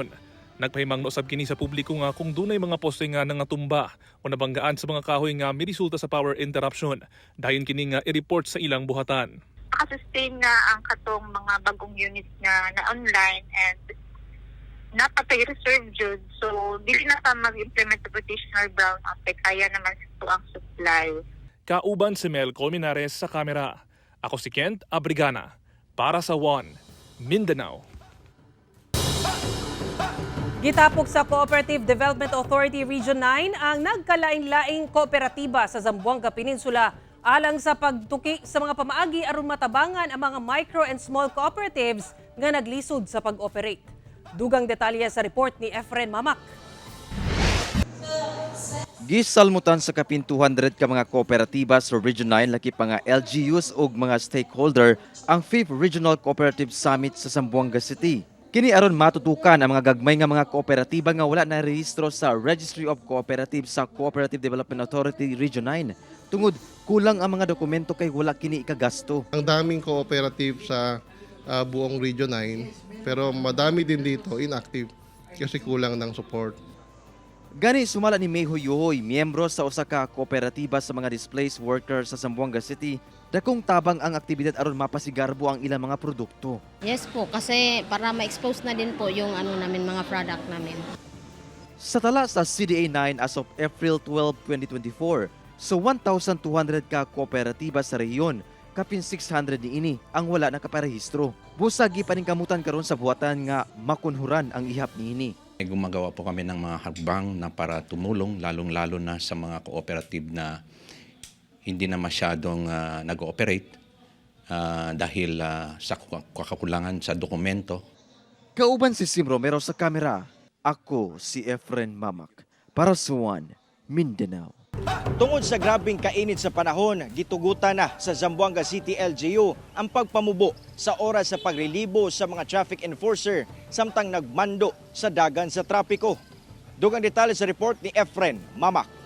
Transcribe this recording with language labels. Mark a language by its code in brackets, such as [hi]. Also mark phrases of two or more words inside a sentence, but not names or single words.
[ceb] Nagpahimangno sab kini sa publiko nga kung dunay mga poste nga nangatumba o nabanggaan sa mga kahoy nga miresulta sa [en] power interruption, [ceb] dayon kini nga i-report sa ilang buhatan. Nakasustain nga ang katong mga bagong units na online and napatay reserve jud. So, dili na pa mag-implement [en] the rotational brownout [ceb] kaya naman ito ang supply. Kauban si Mel Colmenares sa kamera. Ako si Kent Abrigana para sa One Mindanao. Gitapok sa Cooperative Development Authority Region 9 ang nagkalaing-laing kooperatiba sa Zamboanga Peninsula alang sa pagtuki sa mga pamaagi aron matabangan ang mga [en] micro and small cooperatives [ceb] nga naglisod sa pag-operate. Dugang detalye sa report ni Efren Mamak. Gisalmutan sa kapin 200 ka mga kooperatiba sa Region 9 laki pa nga LGUs ug mga stakeholder ang 5th Regional Cooperative Summit sa Zamboanga City. Kini aron matutukan ang mga gagmay nga mga kooperatiba nga wala na rehistro sa Registry of Cooperatives sa Cooperative Development Authority Region 9. Tungod kulang ang mga dokumento kay wala kini ikagasto. [tl] Ang daming cooperative sa buong Region 9 pero madami din dito inactive kasi kulang ng support. [ceb] Gani sumala ni Mayhoy Yuhoy, miyembro sa usa ka kooperatiba sa mga [en] displaced workers [ceb] sa Zamboanga City, dakong tabang ang aktibidad aron mapasigarbo ang ilang mga produkto. [tl] Yes po, kasi para ma-expose na din po yung mga product namin. [ceb] Sa tala sa CDA 9 [en] as of April 12, 2024, [ceb] so 1,200 ka kooperatiba sa rehiyon, kapin 600 niini ang wala na kaparehistro. Busagi paningkamutan karon sa buhatan nga makunhuran ang ihap niini. [tl] Gumagawa po kami ng mga hakbang na para tumulong, lalong-lalo na sa mga cooperative na hindi na masyadong nag-ooperate dahil sa kakulangan sa dokumento. [ceb] Kauban si Sim Romero sa kamera, ako si Efren Mamak para sa One Mindanao. Tungod sa grabing kainit sa panahon, gitugutan na sa Zamboanga City LGU ang pagpamubo sa oras sa pagrelibo sa mga [en] traffic enforcer [ceb] samtang nagmando sa dagan sa trapiko. Dugang detalye sa report ni Efren Mamak.